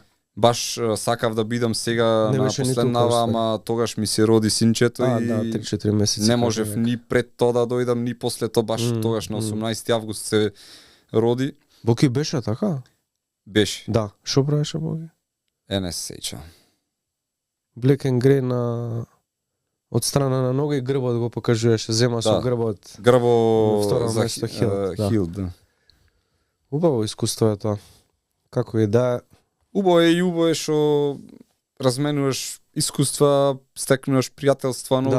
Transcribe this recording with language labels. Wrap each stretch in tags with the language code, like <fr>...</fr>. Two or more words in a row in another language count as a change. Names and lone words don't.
<mk>Баш сакав да бидам сега Не на беше ни последнава, тука, ама тогаш ми се роди синчето А, и да, 3-4 месеци. не можев ни пред тоа да дојдам, ни после тоа, баш тогаш на 18 август се роди. Боки беше така? Беше. Да. Шо правеше Боки? Не се сеќавам.</mk> <en>Black and Grey</en> <mk>на од страна на нога и грбот го покажуваше, зема со Да. грбот. Грбо Второ за место Хилд, да. Хилд, да. Убаво искуство е тоа. Како и да, Убаво е и убаво е што разменуваш искуства, стекнуваш пријателства нови,</mk>